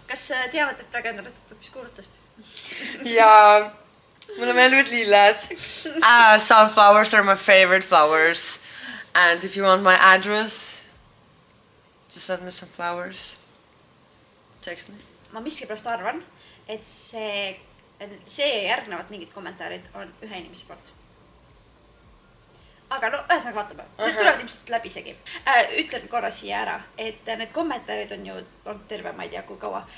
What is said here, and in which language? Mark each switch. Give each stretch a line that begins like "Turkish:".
Estonian: Kas teavad, et praegu endale tutvumiskuulutust? Ja, mulle meeldivad lilled.
English: Sunflowers are my favorite flowers. And if you want my address, just send me some flowers. Text me.
Estonian: Ma miskipärast arvan, et see järgnevad mingid kommentaarid on ühe inimese poolt. Aga no, ühesõnaga vaatame. Need tulevad ilmselt läbi isegi. Ütlen korra siia ära, et need kommentaarid on ju terve, ma ei tea kui kaua.